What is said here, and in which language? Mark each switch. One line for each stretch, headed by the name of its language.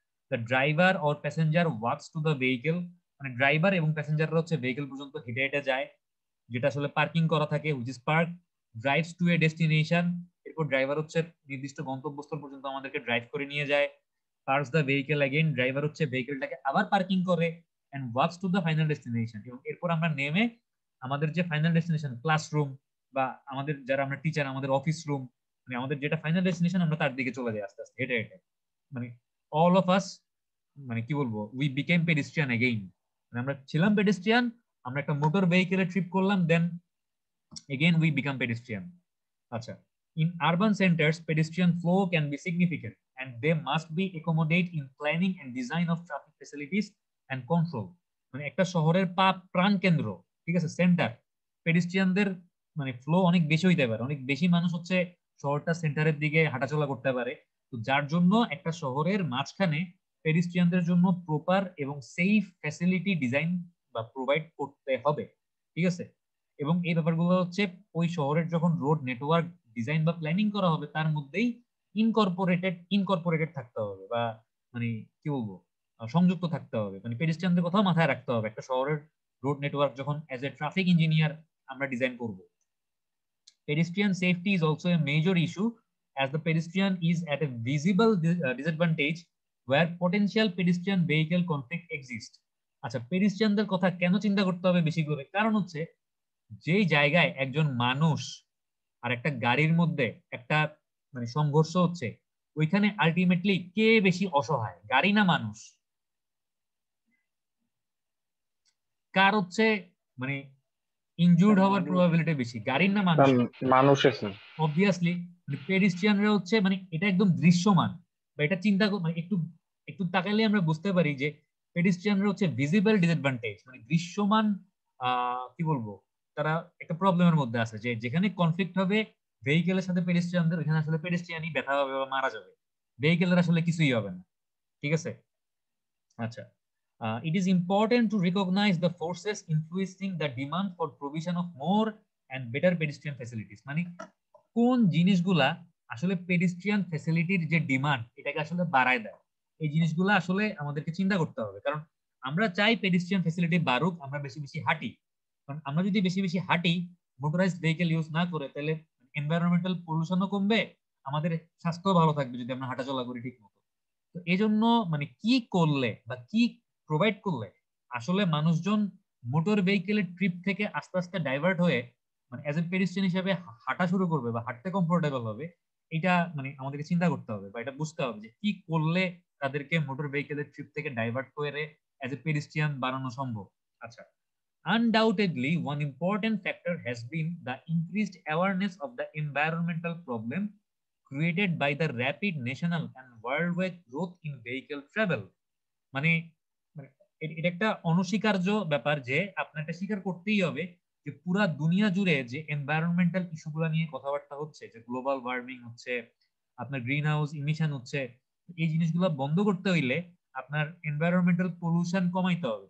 English: the driver or passenger walks to the vehicle,
Bangla: মানে driver এবং প্যাসেঞ্জাররা হচ্ছে ভেহিকেল পর্যন্ত হেঁটে হেঁটে যায়, যেটা আসলে পার্কিং করা থাকে,
English: which is park, drives to a destination,
Bangla: এরপর ড্রাইভার হচ্ছে নির্দিষ্ট গন্তব্যস্থল পর্যন্ত আমাদেরকে ড্রাইভ করে নিয়ে যায়,
English: parks the vehicle again,
Bangla: driver হচ্ছে ভেহিকেলটাকে আবার পার্কিং করে,
English: and walks to the final destination,
Bangla: এবং এরপর আমরা নেমে আমাদের যে ফাইনাল ডেস্টিনেশন ক্লাসরুম বা আমাদের যারা আমরা টিচার আমাদের অফিস রুম, মানে আমাদের যেটা ফাইনাল ডেস্টিনেশন আমরা তার দিকে চলে যাই আস্তে আস্তে হেঁটে হেঁটে। মানে
English: all of us,
Bangla: মানে কি বলবো,
English: we became pedestrian again,
Bangla: মানে আমরা ছিলাম পেডিস্ট্রিয়ান, আমরা একটা মোটর ভেহিকেলে ট্রিপ করলাম, দেন
English: again we become pedestrian. Acha. In urban centers, pedestrian flow can be significant and they must be accommodate in planning and design of traffic facilities and control.
Bangla: মানে একটা শহরের প্রাণ কেন্দ্র, ঠিক আছে, সেন্টার, পেডিস্ট্রিয়ানদের মানে ফ্লো অনেক বেশি হইতে পারে, অনেক বেশি মানুষ হচ্ছে শহরটা সেন্টারের দিকে হাঁটাচলা করতে পারে, তো যার জন্য একটা শহরের মাঝখানে পেডিস্ট্রিয়ানদের জন্য প্রপার এবং সেফ ফ্যাসিলিটি ডিজাইন বা প্রোভাইড করতে হবে, ঠিক আছে? এবং এই ব্যাপারগুলো হচ্ছে ওই শহরের যখন রোড নেটওয়ার্ক ডিজাইন বা প্ল্যানিং করা হবে তার মধ্যেই ইনকর্পোরেটেড থাকতে হবে, বা মানে কি বলবো, সংযুক্ত থাকতে হবে, মানে পেডিস্ট্রিয়ানদের কথাও মাথায় রাখতে হবে একটা শহরের রোড নেটওয়ার্ক যখন অ্যাজ এ ট্রাফিক ইঞ্জিনিয়ার আমরা ডিজাইন করব।
English: Pedestrian safety is also a major issue as the pedestrian is at a visible disadvantage where potential pedestrian vehicle conflict exists.
Bangla: আচ্ছা, পেডিস্ট্রিয়ানদের কথা কেন চিন্তা করতে হবে বেশি করে? কারণ হচ্ছে যেই জায়গায় একজন মানুষ আর একটা গাড়ির মধ্যে একটা মানে সংঘর্ষ হচ্ছে, ওইখানে আলটিমেটলি কে বেশি অসহায়, গাড়ি না মানুষ? কার হচ্ছে মানে ইনজুর্ড হওয়ার প্রবাবিলিটি বেশি, গাড়ির না মানুষ? মানুষের স্যার। অবভিয়াসলি পেডিস্ট্রিয়ানরা হচ্ছে মানে এটা একদম দৃশ্যমান, বা এটা চিন্তা মানে একটু একটু তাকালে আমরা বুঝতে পারি যে পেডিস্ট্রিয়ানরা হচ্ছে ভিজিবল ডিসঅ্যাডভান্টেজ, মানে দৃশ্যমান কি বলবো, তারা একটা প্রবলেমের মধ্যে আছে, যে যেখানে কনফ্লিক্ট হবে ভেহিকেলের সাথে পেডিস্ট্রিয়ানদের, ওখানে আসলে পেডিস্ট্রিয়ানই ব্যথা হবে বা মারা যাবে, ভেহিকেলের আসলে কিছুই হবে না, ঠিক আছে? আচ্ছা,
English: it is important to recognize the forces influencing the demand for provision of more and better pedestrian facilities.
Bangla: মানে কোন জিনিসগুলা আসলে পেডিস্ট্রিয়ান ফ্যাসিলিটির যে ডিমান্ড এটাকে আসলে বাড়ায় দেয়, এই জিনিসগুলো আসলে আমাদেরকে চিন্তা করতে হবে। কারণ আমরা চাই পেডিস্ট্রিয়ান ফ্যাসিলিটি বাড়ুক, আমরা বেশি বেশি হাঁটি, কারণ আমরা যদি বেশি বেশি হাঁটি মোটরাইজড ভেহিকেল ইউজ না করে, তাহলে এনভায়রনমেন্টাল পলিউশনও কমবে, আমাদের স্বাস্থ্য ভালো থাকবে যদি আমরা হাঁটাচলা করি ঠিক মতো। তো এই জন্য মানে কি করলে বা কি প্রোভাইড করলে আসলে মানুষজন মোটর ভেহিকেলের ট্রিপ থেকে আস্তে আস্তে ডাইভার্ট হয়ে মানে অ্যাজ এ পেডিস্ট্রিয়ান হিসেবে হাঁটা শুরু করবে বা হাঁটতে কমফোর্টেবল হবে, এটা মানে আমাদেরকে চিন্তা করতে হবে বা এটা বুঝতে হবে যে কি করলে তাদেরকে মোটর ভেহিকেলের ট্রিপ থেকে ডাইভার্ট করে অ্যাজ এ পেডিস্ট্রিয়ান বানানো সম্ভব। আচ্ছা,
English: undoubtedly one important factor has been the increased awareness of the environmental problem created by the rapid national and worldwide growth in vehicle travel.
Bangla: মানে এটা একটা অনস্বীকার্য ব্যাপার যে আপনাকে স্বীকার করতেই হবে যে পুরা দুনিয়া জুড়ে যে এনভায়রনমেন্টাল ইস্যুগুলো নিয়ে কথাবার্তা হচ্ছে, যে গ্লোবাল ওয়ার্মিং হচ্ছে, আপনার গ্রিন হাউস ইমিশন হচ্ছে, এই জিনিসগুলো বন্ধ করতে হইলে আপনার এনভায়রনমেন্টাল পলিউশন কমাইতে হবে।